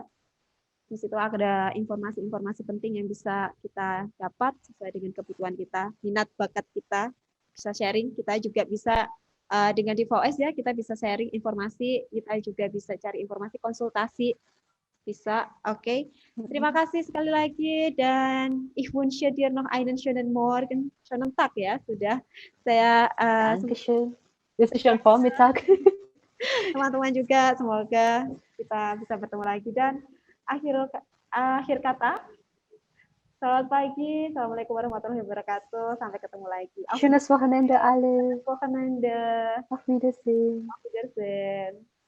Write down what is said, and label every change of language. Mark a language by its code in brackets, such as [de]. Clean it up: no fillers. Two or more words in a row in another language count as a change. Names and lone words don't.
[id] Di situ ada informasi-informasi penting yang bisa kita dapat sesuai dengan kebutuhan kita, minat bakat kita. Bisa sharing, kita juga bisa dengan DVS ya, kita bisa sharing informasi, kita juga bisa cari informasi, konsultasi, bisa. Oke. Terima kasih sekali lagi, dan [de] ich wünsche dir noch einen schönen Morgen, schönen Tag [id] ya, sudah saya [de] Dankeschön. Das ist schon Vormittag. [id] Teman-teman juga semoga kita bisa bertemu lagi, dan akhir kata, selamat pagi, [ar] السلام عليكم ورحمة الله وبركاته, [id] sampai ketemu lagi. [de] Schönes Wochenende alle. Wochenende. Auf Wiedersehen. Auf Wiedersehen.